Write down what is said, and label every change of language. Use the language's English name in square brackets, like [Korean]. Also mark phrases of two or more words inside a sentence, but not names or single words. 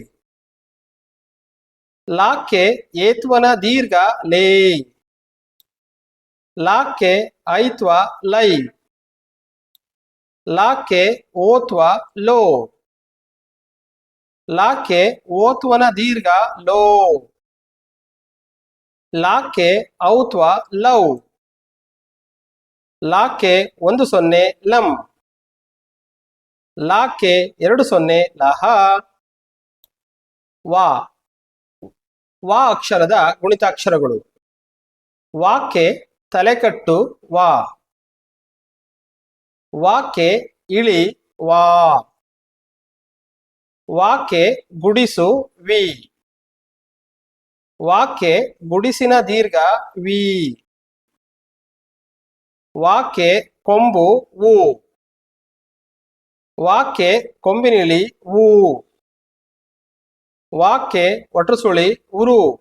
[Kannada] ಲಾಕೆ ಏತ್ವನ ದೀರ್ಘ ಲೇ. ಲಾಕೆ ಐತ್ವ ಲೈ. ಲಾಕೆ ಓತ್ವ ಲೋ. ಲಾಕೆ ಓತ್ವನ ದೀರ್ಘ ಲೋ. ಲಾಕೆ ಔತ್ವ ಲೌ. ಲಾಕೆ 10 ಲಂ. ಲಾಕೆ 20 ಲಹ. ವಾ ವಾ ಅಕ್ಷರದ ಗುಣಿತಾಕ್ಷರಗಳು. ವಾಕೆ ತಲೆಕಟ್ಟು ವಾ. ವಾಕೆ ಇಳಿ ವಾ. ವಾಕೆ ಗುಡಿಸು ವಿ. ವಾಕೆ ಗುಡಿಸಿನ ದೀರ್ಘ ವಿ. ವಾಕೆ ಕೊಂಬು ವು. ವಾಕೆ ಕೊಂಬಿನಿಳಿ ವು. ವಾಕೆ ಒಟ್ರು ಸುಳಿ ಉರು.